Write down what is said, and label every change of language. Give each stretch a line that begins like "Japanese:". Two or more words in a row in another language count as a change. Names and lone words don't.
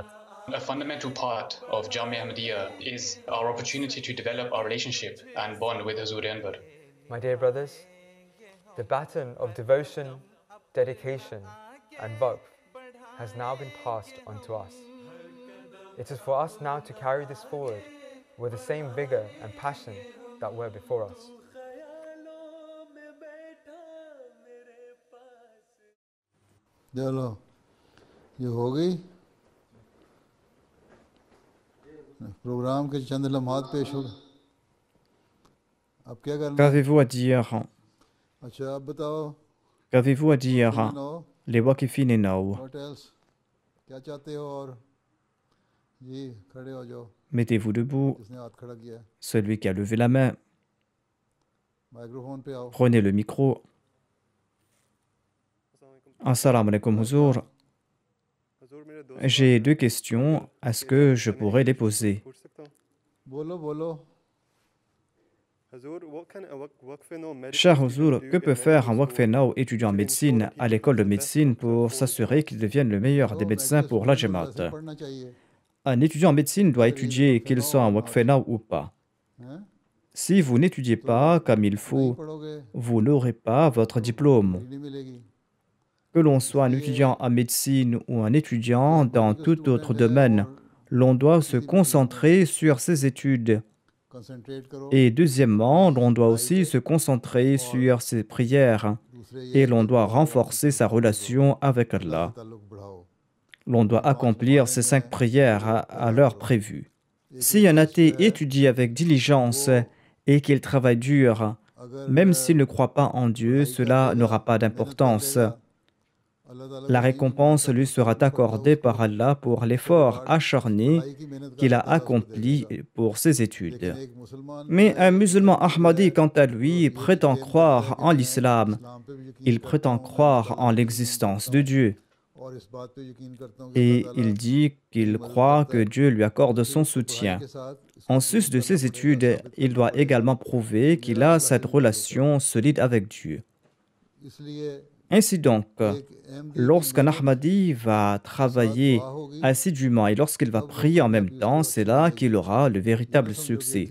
English: A fundamental part of Jamia Ahmadiyya is our opportunity to develop our relationship and bond with Hazur Anwar. My dear brothers, the baton of devotion, dedication, and waqf has now been passed on to us. It is for us now to carry this forward with the same vigor and passion that were before us.
Urdu: چلو یہ ہو گئی پروگرام کے چند لمحات پیش ہو اب کیا کرنا
French: Qu'avez-vous à dire?
Urdu: اچھا اب بتاؤ
French: Qu'avez-vous à dire? Les Waqifin et Nao.
English: What else?
Urdu: کیا چاہتے ہو اور جی کھڑے ہو جاؤ
French: Mettez-vous debout.
Urdu: کس نے ہاتھ کھڑا کیا ہے
French: Celui qui a levé la main,
Urdu: مائیکروفون پہ آؤ
French: prenez le micro.
Arabic: السلام علیکم Huzour.
French: J'ai deux questions. Est-ce que je pourrais les poser?
Urdu: بولو بولو
French: Cher Huzour, que peut faire un Waqfenao étudiant en médecine à l'école de médecine pour s'assurer qu'il devienne le meilleur des médecins pour la Jamaat?
Urdu: پڑھنا چاہیے
French: Un étudiant en médecine doit étudier qu'il soit un Waqfenao ou pas.
Urdu: हैं
French: Si vous n'étudiez pas comme il faut,
Urdu: पढ़ोगे
French: vous n'aurez pas votre diplôme.
Urdu: نہیں ملے گی
French: Que l'on soit un étudiant en médecine ou un étudiant dans tout autre domaine, l'on doit se concentrer sur ses études.
Urdu: کنسنٹریٹ کرو
French: Et deuxièmement, l'on doit aussi se concentrer sur ses prières et l'on doit renforcer sa relation avec Allah.
Urdu: تعلق بڑھاؤ
French: L'on doit accomplir ces 5 prières à l'heure prévue. Si un athée étudie avec diligence et qu'il travaille dur, même s'il ne croit pas en Dieu, cela n'aura pas d'importance. La récompense lui sera accordée par Allah pour l'effort acharné qu'il a accompli pour ses études. Mais un musulman ahmadi, quant à lui, prétend croire en l'islam. Il prétend croire en l'existence de Dieu.
Urdu: اور اس بات پہ یقین کرتا ہوں
French: Et il dit qu'il croit que Dieu lui accorde son soutien. En sus de ses études, il doit également prouver qu'il a cette relation solide avec Dieu.
Urdu: इसलिए
French: Ainsi donc, lorsqu'un Ahmadi va travailler assidûment et lorsqu'il va prier en même temps, c'est là qu'il aura le véritable succès.